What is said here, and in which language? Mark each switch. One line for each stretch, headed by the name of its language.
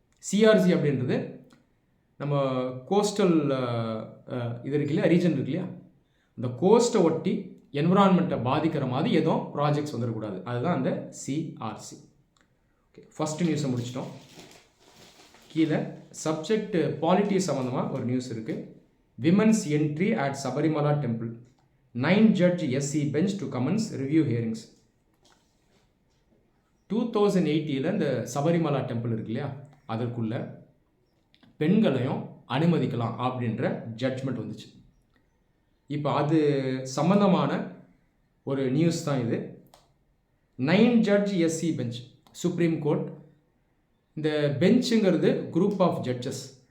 Tamil: CRC அப்படின்றது நம்ம coastal இது இருக்கு இல்லையா, ரீஜன் இருக்கு இல்லையா, அந்த கோஸ்ட்டை ஒட்டி என்விரான்மெண்ட்டை பாதிக்கிற மாதிரி எதுவும் ப்ராஜெக்ட்ஸ் வந்துடக்கூடாது. அதுதான் அந்த சிஆர்சி. ஓகே, ஃபஸ்ட்டு நியூஸை முடிச்சிட்டோம். கீழே சப்ஜெக்ட் பாலிட்டி சம்மந்தமாக ஒரு நியூஸ் இருக்குது.
English: Women's entry at Sabarimala temple. 9-judge SC bench to commence review hearings.
Tamil: 2080 இந்த சபரிமலா டெம்பிள் இருக்கு இல்லையா, அதற்குள்ள பெண்களையும் அனுமதிக்கலாம் அப்படின்ற ஜட்ஜ்மெண்ட் வந்துச்சு. இப்போ அது சம்பந்தமான ஒரு நியூஸ் தான் இது. 9-judge SC bench, supreme court. இந்த பெஞ்சுங்கிறது
English: Group of judges.